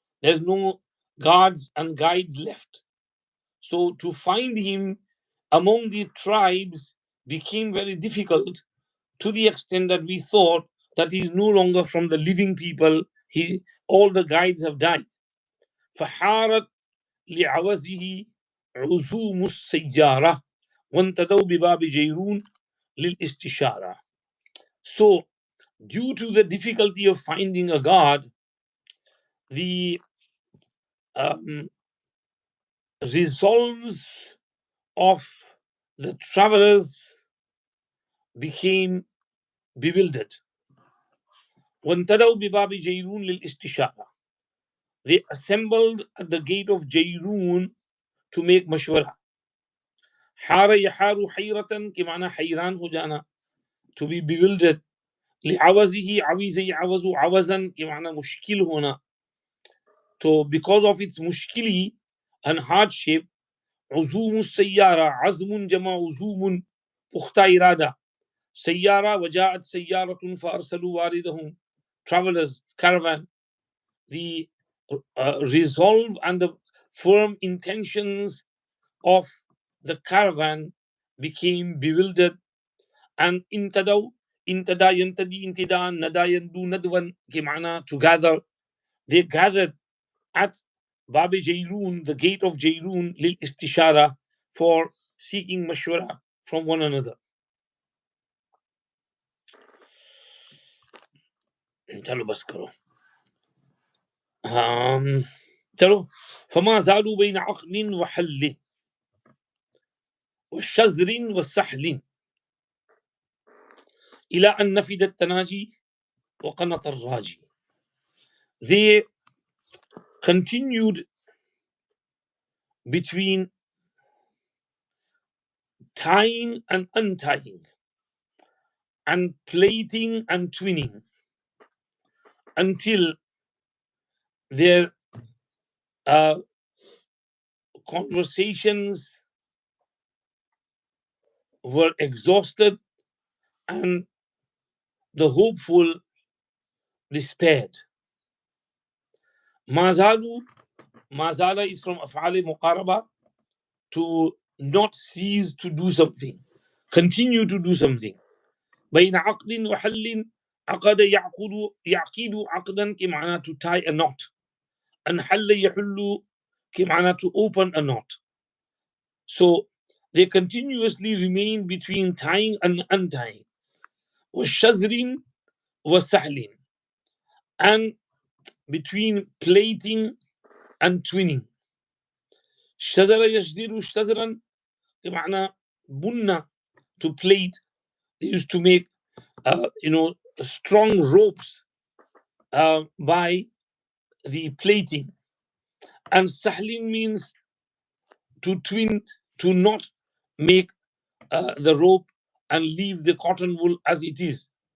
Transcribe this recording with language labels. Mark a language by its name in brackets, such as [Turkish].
[English] There's no guards and guides left. So to find him among the tribes became very difficult, to the extent that we thought that he's no longer from the living people. All the guides have died. [Arabic] فحارت لعوزه عزوم السيارة وانتدوا بباب جيرون للاستشارة. [English] So, due to the difficulty of finding a guard, the resolves of the travelers became bewildered. [Arabic] وانتدوا بباب جيرون للاستشارة. [English] They assembled at the gate of Jayrun to make mashwara. [Arabic] حار يحار حيرة كمعنى حيران [Hindi] हो जाना, [English] to be bewildered. [Arabic] لعوزه عويز يعوز عوزا كمعنى مشكل [Hindi] होना. [English] So because of its mushkili and hardship, [Arabic] عزوم السيارة عزم جمع عزوم [Hindi] pukhta irada. [Arabic] سيارة وجاءت سيارة فأرسلوا واردهم. [English] Travelers, caravan. The resolve and the firm intentions of the caravan became bewildered. And intadaw, intada yantadi intida, nada yandu nadwan, kimana, to gather. They gathered at Babi Jayrun, the gate of Jayrun, lil istishara, for seeking mashwara from one another. [Hindi] चलो बस करो. चलो [Arabic] فما زالوا بين عقل وحل والشزر والسحل إلى أن نفد التناجي وقنط الراجي. [English] They continued between tying and untying and plaiting and twinning until their conversations were exhausted and the hopeful despaired. Mazalu, mazala is from af'ali muqaraba, to not cease to do something, continue to do something. [Arabic] بين عقد وحل عقد يعقد عقدا كمعنى [English] to tie a knot, and [Arabic] حل يحل كمعنى [English] to open a knot. So they continuously remain between tying and untying. [Arabic] والشزر وسحل, [English] and between plaiting and twinning. [Arabic] شزر يشزر شزرا بمعنى bunna, [English] to plait. They used to make strong ropes by the plaiting. And sahlin means to twin, to not make the rope and leave the cotton wool as it is.